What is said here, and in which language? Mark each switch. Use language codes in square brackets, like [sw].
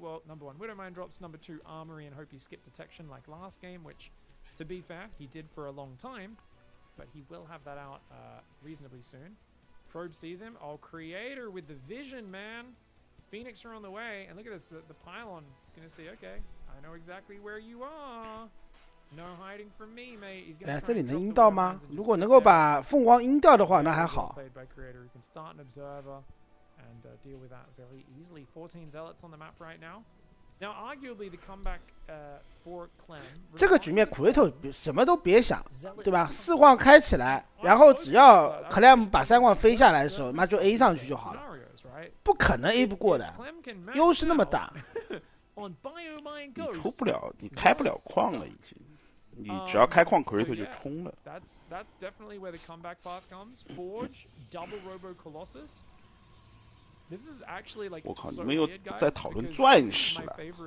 [en] Well, number 1, Widowmine drops. Number 2, armory, and hope you skip detection like last game, which, to be fair, he did for a long time, but he will have that out reasonably soon. Probe sees him. Oh, Creator with the vision, man. Phoenix are on the way, and look at this. The pylon is going to see, okay, I know exactly where you are. No hiding from me, mate. He's going to [zh] 这里能阴到吗？如果能够把凤凰阴掉的话，那还好。 [en] Played by Creator, who can start an observer and deal with that very easily. 14 zealots on the map right now. Now, arguably, the comeback for Clem. [zh] 这个局面 Creator 什么都别想，对吧？4晃开起来，然后只要 Clem 把3晃飞下来的时候，那就 A 上去就好了。不可能 A 不过的，优势那么大。你出不了，你开不了矿了已经。你只要开矿 Creator 就冲了。 [en] That's definitely where the comeback path comes. Forge, double Robo Colossus. This is actually like [zh] 我靠，你们又在讨论钻石了。